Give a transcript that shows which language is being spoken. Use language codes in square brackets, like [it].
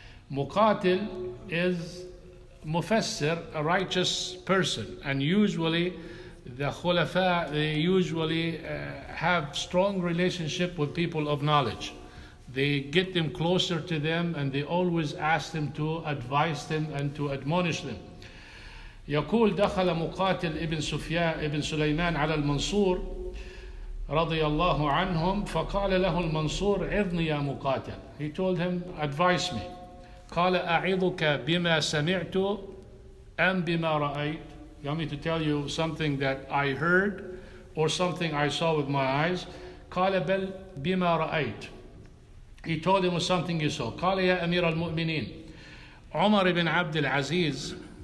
[en] Muqatil is mufassir, a righteous person, and usually the khulafa, they usually have strong relationship with people of knowledge. They get them closer to them, and they always ask them to advise them and to admonish them. [ar] يقول دخل مقاتل ابن سليمان على المنصور رضي الله عنهم فقال له المنصور عظني يا مقاتل. [en] He told him, advise me. [ar] قال أعظك بما سمعت أم بما رأيت. [en] You want me to tell you something that I heard or something I saw with my eyes? [ar] قال بل بما رأيت. [en] He told him something he saw. [ar] قال يا أمير المؤمنين عمر بن عبد العزيز.